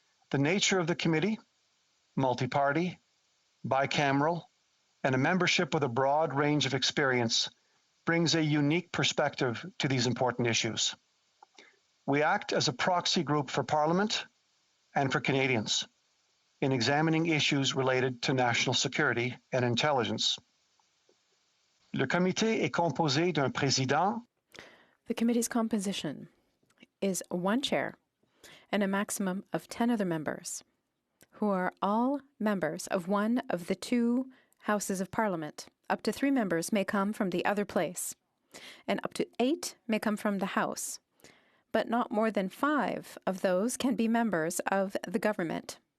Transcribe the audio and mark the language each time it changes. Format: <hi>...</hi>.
<en>The nature of the committee, multi-party, bicameral, and a membership with a broad range of experience brings a unique perspective to these important issues. We act as a proxy group for Parliament and for Canadians in examining issues related to national security and intelligence.</en> <fr>Le comité est composé d'un président.</fr> <en>The committee's composition is one chair and a maximum of 10 other members, who are all members of one of the two houses of Parliament. Up to 3 members may come from the other place, and up to 8 may come from the House, but not more than 5 of those can be members of the government.</en>